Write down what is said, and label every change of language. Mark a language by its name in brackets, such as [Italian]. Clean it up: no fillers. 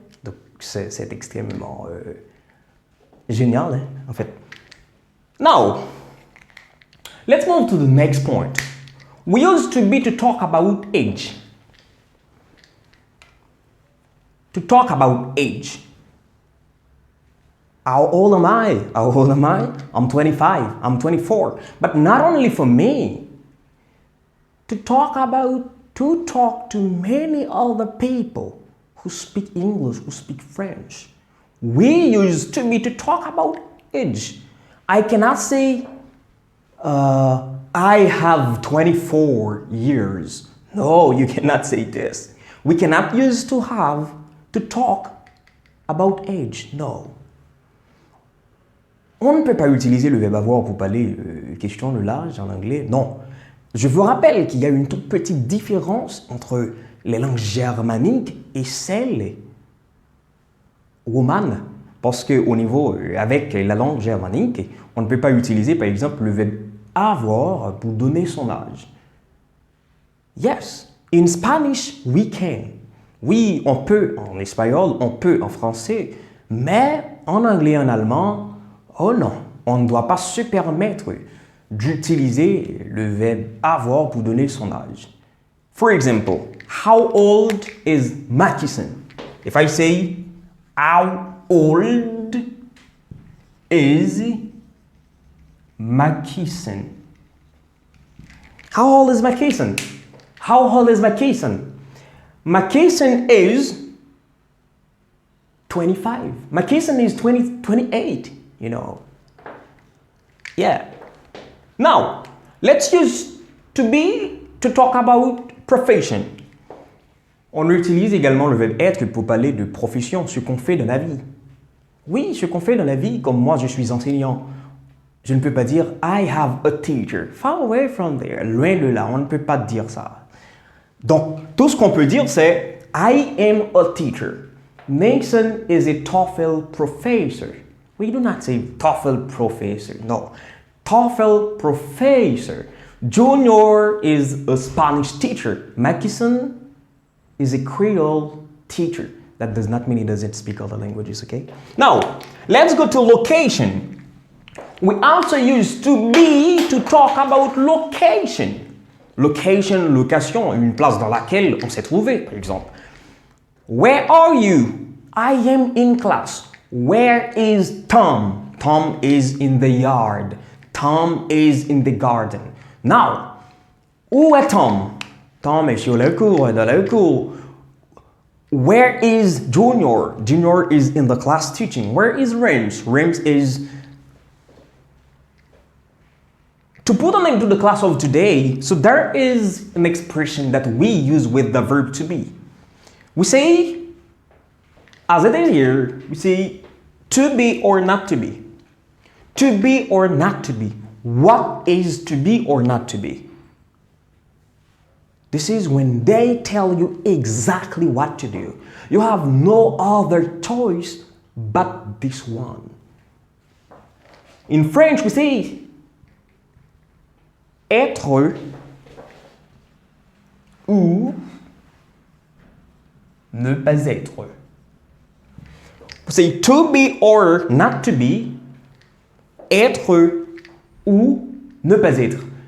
[French] Donc, c'est extrêmement génial, hein? En fait. [English] Now, let's move to the next point. We used to be to talk about age. to talk about age. How old am I? How old am I? I'm 25, I'm 24. But not only for me, to talk to many other people who speak English, who speak French. We use to talk about age. I cannot say, I have 24 years. No, you cannot say this. We cannot use to talk about age. No. [French] On ne peut pas utiliser le verbe avoir pour parler question de l'âge en anglais. Non. Je vous rappelle qu'il y a une toute petite différence entre les langues germaniques et celles romanes. Parce qu'au niveau, avec la langue germanique, on ne peut pas utiliser, par exemple, le verbe avoir pour donner son âge. [English] Yes, in Spanish, we can. [French] Oui, on peut en espagnol, on peut en français, mais en anglais et en allemand, oh non, on ne doit pas se permettre d'utiliser le verbe avoir pour donner son âge. [English] For example, how old is Mackison? If I say, how old is Mackison? How old is Mackison? How old is Mackison? Mackison is 25. Mackison is 28, you know. Yeah. Now, let's use to be to talk about profession. [French] On utilise également le verbe être pour parler de profession, ce qu'on fait dans la vie. Oui, ce qu'on fait dans la vie, comme moi je suis enseignant. Je ne peux pas dire [English] I have a teacher. Far away from there. [French] Loin de là, on ne peut pas dire ça. Donc, tout ce qu'on peut dire c'est [English] I am a teacher. Mason is a TOEFL professor. We do not say TOEFL professor. No. TOEFL professor. Junior is a Spanish teacher. Mackison is a Creole teacher. That does not mean he doesn't speak other languages, okay? Now, let's go to location. We also use to be to talk about location. Location, location, une place dans laquelle on s'est trouvé, par exemple. Where are you? I am in class. Where is Tom? Tom is in the yard. Tom is in the garden. [French] Now, où est Tom? Tom est sur le cours, dans le cours. [English] Where is Junior? Junior is in the class teaching. Where is Rems? Rems is... To put them into the class of today, so there is an expression that we use with the verb to be. We say, as it is here, we say to be or not to be. To be or not to be. What is to be or not to be? This is when they tell you exactly what to do. You have no other choice but this one. In French, we say [French] être ou ne pas être. [English] We say to be or not to be, [French] être ou ne pas être.